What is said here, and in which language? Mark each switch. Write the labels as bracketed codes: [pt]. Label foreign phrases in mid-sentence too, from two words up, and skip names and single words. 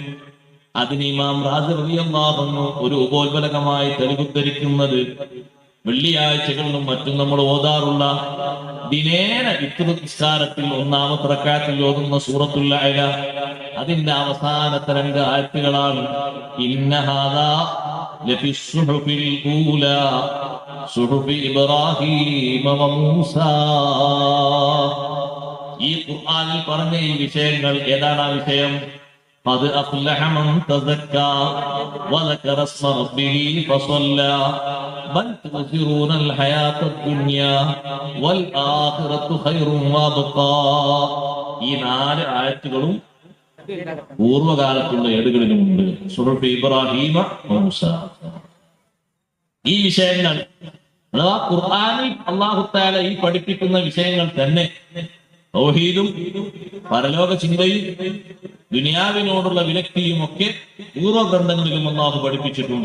[ml] അതിന് ഇമാം റാസി [ar] رضي الله عنه [ml] ഒരു ഉപോത്ബലകമായി തെളിവുദ്ധരിക്കുന്നത്, വെള്ളിയാഴ്ചകളിലും മറ്റും നമ്മൾ ഓതാറുള്ള ദിനേന വിത്ർ നിസ്കാരത്തിൽ ഒന്നാമത്തെ റക്അത്തിൽ ഓതുന്ന സൂറത്തുൽ അഅല, അതിന്റെ അവസാനത്തെ 2 ആയത്തുകളാണ് [ar] إن هذا لفي الصحف الأولى صحف إبراهيم وموسى. [ml] ഈ ഖുർആനിൽ പറഞ്ഞ ഈ വിഷയങ്ങൾ ഏതാണ്? ആ വിഷയം [ar] قد أفلح من تزكى وذكر اسم ربه فصلى بل تؤثرون الحياة الدنيا والآخرة خير وأبقى. [ml] ഈ 4 ആയത്തുകളും പൂർവ്വകാലത്തുള്ള ഏടുകളിലുമുണ്ട്. സൂറത്ത് ഇബ്രാഹീമ മൂസ. ഈ വിഷയങ്ങൾ അഥവാ ഖുർആനിൽ അല്ലാഹു തആല ഈ പഠിപ്പിക്കുന്ന വിഷയങ്ങൾ തന്നെ തൗഹീദും പരലോക ചിന്തയും ദുനിയാവിനോടുള്ള വിരക്തിയും ഒക്കെ പൂർവ്വഗ്രന്ഥങ്ങളിലും അല്ലാഹു പഠിപ്പിച്ചിട്ടുണ്ട്.